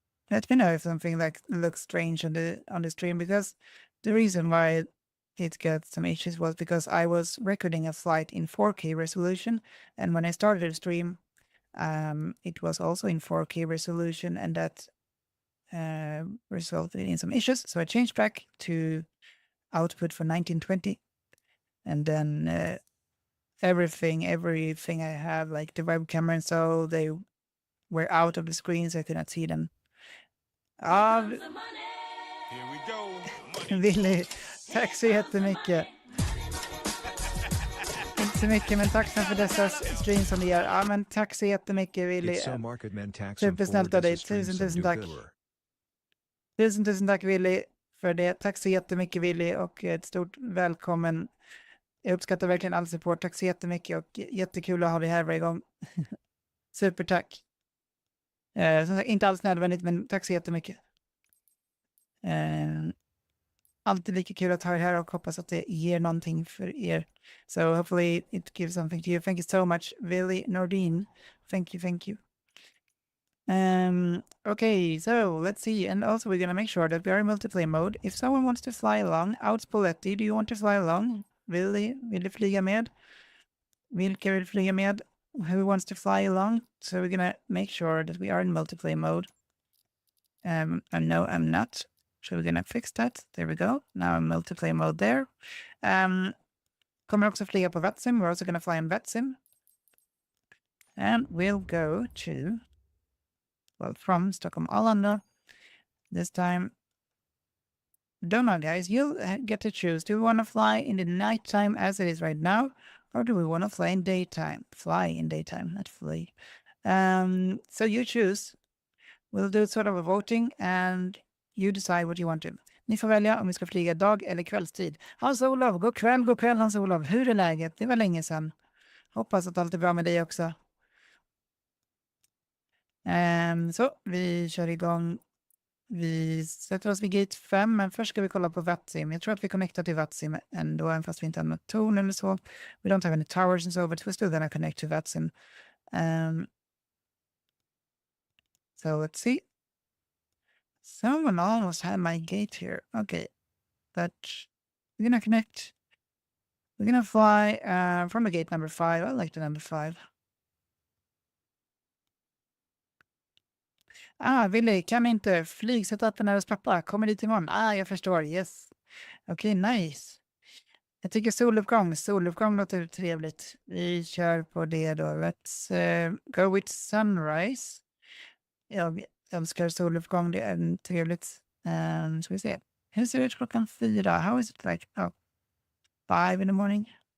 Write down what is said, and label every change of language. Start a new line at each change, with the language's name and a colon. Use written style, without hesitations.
English: Let me know if something looks strange on the stream, because the reason why it got some issues was because I was recording a flight in 4K resolution, and when I started the stream, it was also in 4K resolution, and that resulted in some issues. So I changed back to output for 1920, and then everything I have, like the web camera and so, they were out of the screen, so I could not see them. Here we go.
Swedish: Willy, tack så jättemycket. Inte så mycket, men tack för dessa streams som ni gör. Ja, men tack så jättemycket, Willy. Supersnällt av dig. Tusen tack. Tusen tack, Willy, för det. Tack så jättemycket, Willy, och ett stort välkommen. Jag uppskattar verkligen all support. Tack så jättemycket och jättekul att ha dig här varje gång. Supertack. Som sagt, inte alls nödvändigt, men tack så jättemycket. Alltid lika kul att ha er här och hoppas att det ger någonting för er.
English: So hopefully it gives something to you. Thank you so much, Willy Nordin. Thank you. Okay, so let's see. And also we're gonna make sure that we are in multiplayer mode. If someone wants to fly along, out Spoletti, do you want to fly along?
Swedish: Vill du flyga med? Vilka vill flyga med?
English: Who wants to fly along? So we're gonna make sure that we are in multiplayer mode. And no, I'm not. So we're gonna fix that. There we go. Now I'm multiplayer mode there.
Swedish: Kommer också flyga på Vatsim.
English: We're also gonna fly on Vatsim. And we'll go to, well, from Stockholm, Arlanda. This time, don't know, guys. You'll get to choose. Do we want to fly in the nighttime as it is right now? Or do we want to fly in daytime? Fly in daytime, not fly. So you choose. We'll do sort of a voting and you decide what you want to.
Swedish: Ni får välja om vi ska flyga dag eller kvällstid. Hans-Olof, god kväll Hans-Olof. Hur är läget? Det var länge sedan. Hoppas att allt är bra med dig också. Så vi kör igång. Vi sätter oss vid gate 5, men först ska vi kolla på Vatsim. Jag tror att vi connectar till Vatsim ändå, även fast vi inte har något torn eller så.
English: We don't have any towers and so, but we're still gonna connect to Vatsim. So let's see. Someone almost had my gate here. Okay, but we're gonna connect. We're gonna fly from the gate number 5. I like the number 5.
Swedish: Willy, kan inte flygsetupen är hos pappa? Kommer dit imorgon? Jag förstår. Yes. Okej, nice. Jag tycker soluppgång låter trevligt. Vi kör på det då.
English: Let's go with sunrise.
Swedish: Jag älskar soluppgång, det är trevligt. Ska vi se. Hur ser det ut klockan 4?
English: How is it like 5 in the morning?